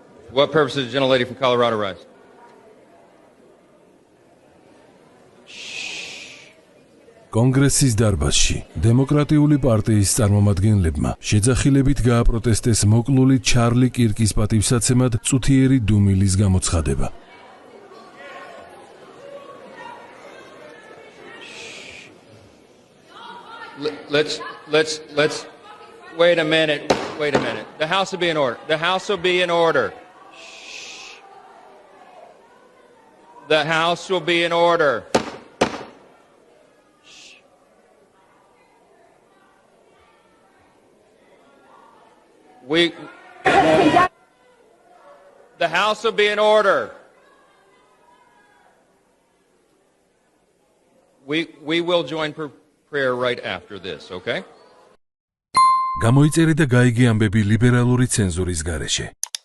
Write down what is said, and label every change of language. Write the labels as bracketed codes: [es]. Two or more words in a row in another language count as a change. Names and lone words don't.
[en] What purpose does the gentlelady from Colorado rise? [ka] კონგრესის დარბაზში დემოკრატიული პარტიის წარმომადგენლებმა შეძახილებით გააპროტესტეს მოკლული ჩარლი კირკის პატივსაცემად წუთიერი დუმილის გამოცხადება. [en] Let's wait a minute. The House will be in order. The House will be in order. The House will be in order. The House will be in order. We will join prayer right after this, okay? [ka] გამოიწერე და გაიგე ამბები ლიბერალური ცენზურის გარეშე.